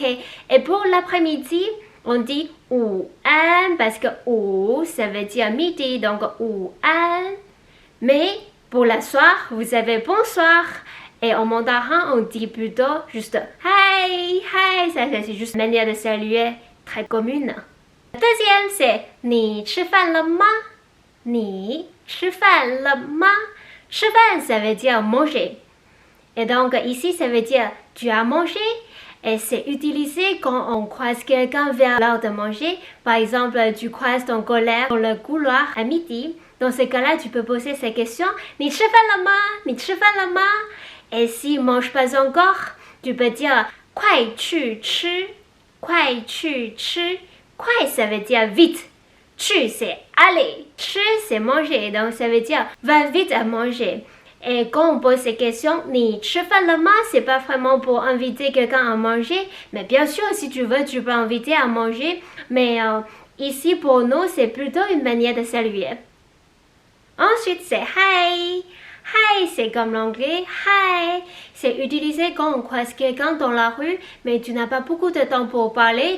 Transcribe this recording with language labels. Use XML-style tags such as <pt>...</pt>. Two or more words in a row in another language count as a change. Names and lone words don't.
<fr>Et pour l'après-midi, on dit</fr> <zh>午安</zh> <fr>parce que wu, ça veut dire midi, donc</fr> <zh>午安.</zh> <fr>Mais pour la soir, vous avez bonsoir. Et en mandarin, on dit plutôt juste</fr> <zh>嗨，嗨.</zh> <fr>Ça, c'est juste une manière de saluer très commune. La deuxième, c'est</fr> <zh>你吃饭了吗? Ni 吃饭了吗? 吃饭,</zh> <fr>ça veut dire manger. Et donc ici, ça veut dire tu as mangé. Et c'est utilisé quand on croise quelqu'un vers l'heure de manger. Par exemple, tu croises ton collègue dans le couloir à midi. Dans ce cas-là, tu peux poser cette question.</fr> <zh>你吃饭了吗? 你吃饭了吗?</zh> <fr>Et s'il ne mange pas encore, tu peux dire</fr> <zh>快去吃. 快去吃. 快,</zh> <fr>ça veut dire vite. 去, c'est aller. 吃, c'est manger. Donc, ça veut dire va vite à manger. Et quand on pose ces questions,</fr> <zh>你吃饭了吗?</zh> <fr>C'est pas vraiment pour inviter quelqu'un à manger. Mais bien sûr, si tu veux, tu peux inviter à manger. Mais ici, pour nous, c'est plutôt une manière de saluer. Ensuite, c'est hi. Hi, c'est comme l'anglais. Hi, c'est utilisé quand on croise quelqu'un dans la rue, mais tu n'as pas beaucoup de temps pour parler.</fr>